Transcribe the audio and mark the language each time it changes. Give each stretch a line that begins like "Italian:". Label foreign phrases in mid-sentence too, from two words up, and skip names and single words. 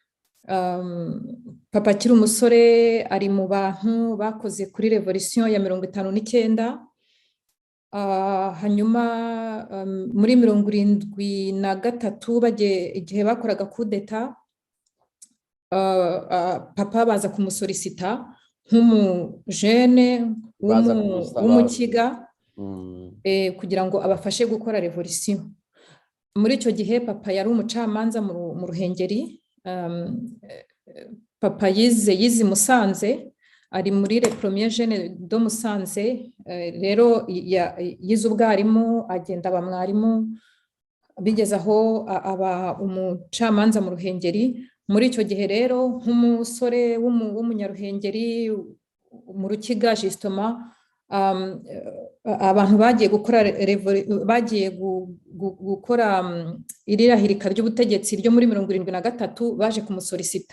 Kinyarwanda: Papa akiri umusore ari mu bantu bakoze kuri revolution ya 59, hanyuma muri 73 bagiye igihe bakoraga
French: coup d'etat,
Kinyarwanda: papa baza kumusolicita nk'umujene w'umukiga, kugira ngo abafashe gukora revolution. Muri icyo gihe papa yari umucamanza mu Ruhengeri. Papa yize Musanze, ari muri
French: le premier jeune
Kinyarwanda: de Musanze, rero yize ubwarimu, agenda aba mwarimu, bigeze aho aba umucamanza mu Ruhengeri. Muri icyo gihe rero nk'umusore w'umunyaruhengeri mu Rukiga justement, abantu bagiye gukora irirahirika ry'ubutegetsi ryo muri 73 baje kumusolicita.